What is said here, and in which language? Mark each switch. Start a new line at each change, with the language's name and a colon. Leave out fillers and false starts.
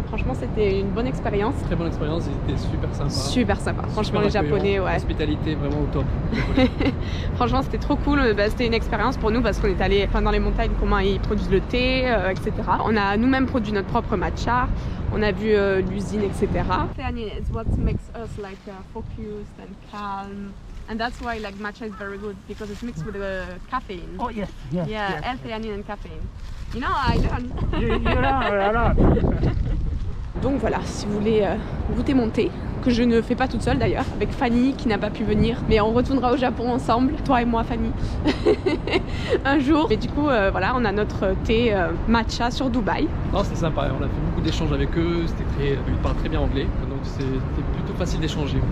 French: Franchement, c'était une bonne expérience. Très bonne expérience, ils étaient super sympa. Super sympa. Franchement, les Japonais, accueillants, ouais. Hospitalité vraiment au top. Franchement, c'était trop cool. Bah, c'était une expérience pour nous parce qu'on est allé dans les montagnes, comment ils produisent le thé, etc. On a nous-mêmes produit notre propre matcha. On a vu l'usine, etc.
English: It's what makes us like focused and calm. And that's why like matcha is very good because it's mixed with caffeine. Oh yes, yes. Yeah, yes. L-theanine and caffeine. You know, I learned. You know, a lot.
French: Donc voilà, si vous voulez goûter mon thé, que je ne fais pas toute seule d'ailleurs, avec Fanny qui n'a pas pu venir, mais on retournera au Japon ensemble, toi et moi Fanny, un jour. Et du coup, voilà, on a notre thé matcha sur Dubaï. Non, c'était sympa, on a fait beaucoup d'échanges avec eux, ils parlent très bien anglais, donc c'était plutôt facile d'échanger.